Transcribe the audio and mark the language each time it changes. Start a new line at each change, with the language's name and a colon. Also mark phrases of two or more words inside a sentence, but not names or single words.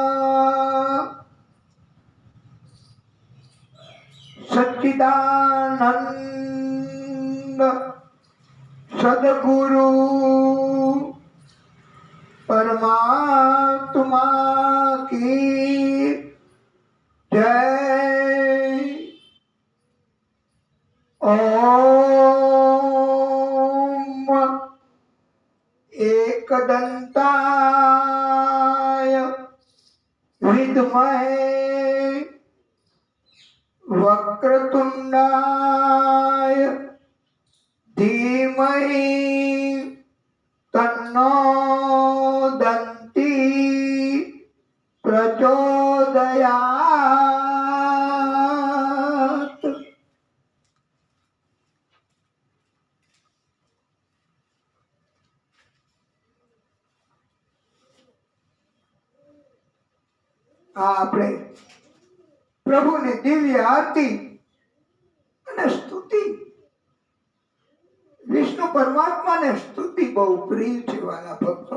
Hindi: सच्चिदानंद सदगुरु परमात्मा की जय.
Sanskrit: ઓમ एकदंताय विद्महे वक्रतुंडाय धीमहि तन्नो दन्ती प्रचोदयात्.
Gujarati: આપણે પ્રભુની દિવ્ય આરતી અને સ્તુતિ, વિષ્ણુ પરમાત્માને સ્તુતિ બહુ પ્રિય છે વાલા ભક્તો.